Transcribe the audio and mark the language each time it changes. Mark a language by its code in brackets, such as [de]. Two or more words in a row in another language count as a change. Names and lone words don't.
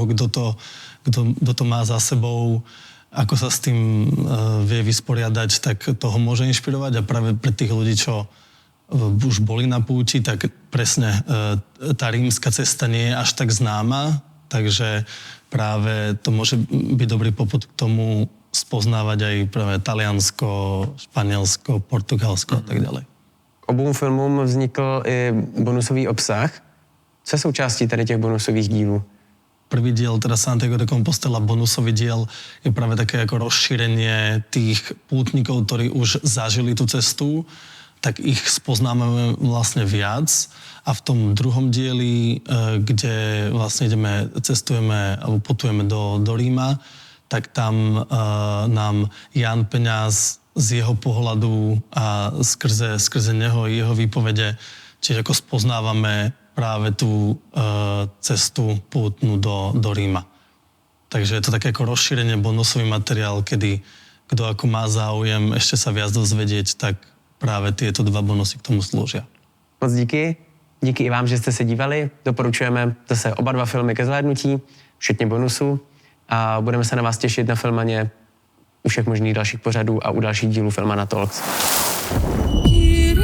[sk] kto to má za sebou, ako sa s tým vie vysporiadať, tak toho môže inšpirovať a práve pre tých ľudí, čo už boli na púti, tak presne tá rímska cesta nie je až tak známa, takže práve to môže byť dobrý popud k tomu spoznávať aj práve Taliansko, Španielsko, Portugalsko a tak ďalej. [cs] K obou filmům vznikl i bonusový obsah. Co je součástí tady těch bonusových dílů? [sk] Prvý diel, teda Santiago de Compostela, bonusový diel, je práve také ako rozšírenie tých pútnikov, ktorí už zažili tú cestu, tak ich spoznáme vlastne viac. A v tom druhom dieli, kde vlastne cestujeme alebo putujeme do Ríma, tak tam nám Jan Peňaz z jeho pohľadu a skrze neho jeho výpovede, čiže ako spoznávame práve tú cestu pútnu do Ríma. Takže je to také ako rozšírenie, bonusový materiál, kedy kto ako má záujem ešte sa viac dozvedieť, tak práve tieto dva bonusy k tomu slúžia. [cs] Moc díky. Díky i vám, že jste se dívali. Doporučujeme zase oba dva filmy ke zhlédnutí, včetně bonusů. A budeme se na vás těšit na Filmaně u všech možných dalších pořadů a u dalších dílů Filmana Talks.